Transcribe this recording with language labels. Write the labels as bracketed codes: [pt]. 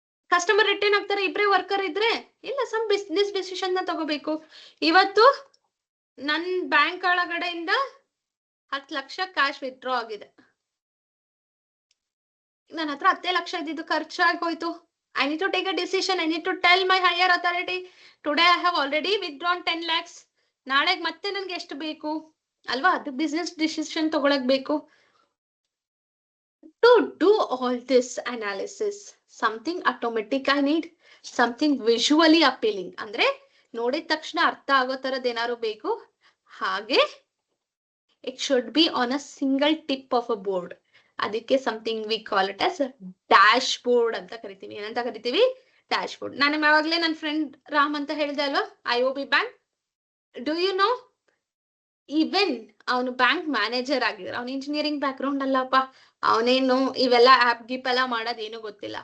[kn] Customer return ಆಗ್ತಾರೆ, ಇಬ್ಬರೇ worker ಇದ್ರೆ ಇಲ್ಲ, ಸಮ್ ಬಿಸ್ನೆಸ್ ಡಿಸಿಷನ್ ನ ತಗೋಬೇಕು. ಇವತ್ತು ನನ್ ಬ್ಯಾಂಕ್ ಒಳಗಡೆಯಿಂದ 10 ಲಕ್ಷ ಕ್ಯಾಶ್ ವಿತ್ಡ್ರಾ ಆಗಿದೆ. ನನ್ನ ಹತ್ರ 10 ಲಕ್ಷ ಇದ್ದಿದ್ದು ಖರ್ಚಾಗೋಯ್ತು. [en] I need to take a decision. I need to tell my higher authority. Today I have already withdrawn 10 lakhs. [kn] ನಾಳೆಗ್ ಮತ್ತೆ ನನ್ಗೆ ಎಷ್ಟು ಬೇಕು ಅಲ್ವಾ, ಅದು ಬಿಸ್ನೆಸ್ ಡಿಸಿಷನ್ ತಗೊಳಕ್ ಬೇಕು. [en] To do all this analysis, something automatic I need, something visually appealing. [kn] ಅಂದ್ರೆ ನೋಡಿದ ತಕ್ಷಣ ಅರ್ಥ ಆಗೋ ತರದ್ ಏನಾದ್ರು ಬೇಕು. ಹಾಗೆ [en] it should be on a single tip of a board. [kn] ಅದಕ್ಕೆ [en] something we call it as dashboard [kn] ಅಂತ ಕರಿತೀವಿ. ಏನಂತ ಕರಿತೀವಿ? Dash board. ನಾನು ಯಾವಾಗ್ಲೇ ನನ್ನ ಫ್ರೆಂಡ್ ರಾಮ್ ಅಂತ ಹೇಳಿದೆ ಅಲ್ವಾ, IOB bank. [en] do you know, [kn] even ಅವನು ಬ್ಯಾಂಕ್ ಮ್ಯಾನೇಜರ್ ಆಗಿದ್ರು, ಅವ್ನು ಇಂಜಿನಿಯರಿಂಗ್ ಬ್ಯಾಕ್ ಗ್ರೌಂಡ್ ಅಲ್ಲಪ್ಪ, ಅವನೇನು ಇವೆಲ್ಲ ಆಪ್ ಗಿಪ್ ಎಲ್ಲ ಮಾಡೋದೇನು ಗೊತ್ತಿಲ್ಲ.